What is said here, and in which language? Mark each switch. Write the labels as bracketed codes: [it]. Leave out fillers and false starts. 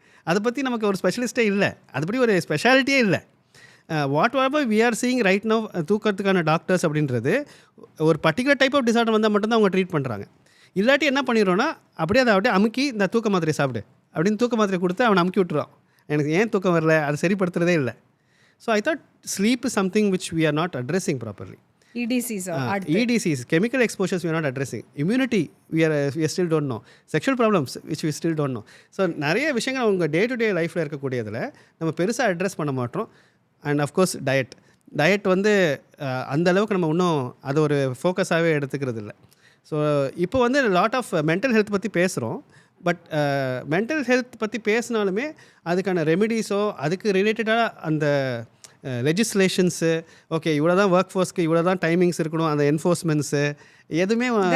[ta] அதை பற்றி நமக்கு ஒரு ஸ்பெஷலிஸ்ட்டே இல்லை, அதுபடி ஒரு ஸ்பெஷாலிட்டியே இல்லை. [en] whatever we are seeing right now, [ta] தூக்கத்துக்கான doctors அப்படின்றது ஒரு பர்டிகுலர் டைப் ஆஃப் டிஸார்டர் வந்தால் மட்டும்தான் அவங்க ட்ரீட் பண்ணுறாங்க. இல்லாட்டி என்ன பண்ணிடுறோன்னா அப்படியே அதை அப்படியே அமுக்கி இந்த தூக்க மாத்திரை சாப்பிடு அப்படின்னு தூக்க மாத்திரை கொடுத்து அவனை அமுக்கி விட்டுறான். எனக்கு ஏன் தூக்கம் வரல, அது சரிப்படுத்துறதே இல்லை. [en] So I thought sleep is something which we are not addressing properly. EDCs, chemical exposures we are not addressing. Immunity we still don't know. Sexual problems which we still don't know. [ta] So நிறைய விஷயங்கள் அவங்க day to day லைஃப்பில் இருக்கக்கூடியதில் நம்ம பெருசாக address பண்ண மாட்டோம். And of course diet வந்து அந்தளவுக்கு நம்ம இன்னும் அது ஒரு ஃபோக்கஸாகவே எடுத்துக்கிறது இல்லை. ஸோ இப்போ வந்து லாட் ஆஃப் மென்டல் ஹெல்த் பற்றி பேசுகிறோம். பட் மென்டல் ஹெல்த் பற்றி பேசினாலுமே அதுக்கான ரெமிடிஸோ அதுக்கு ரிலேட்டடாக அந்த லெஜிஸ்லேஷன்ஸு, ஓகே இவ்வளோ தான் ஒர்க் ஃபோர்ஸ்க்கு இவ்வளோ தான் டைமிங்ஸ் இருக்கணும், அந்த என்ஃபோர்ஸ்மெண்ட்ஸு எதுவுமே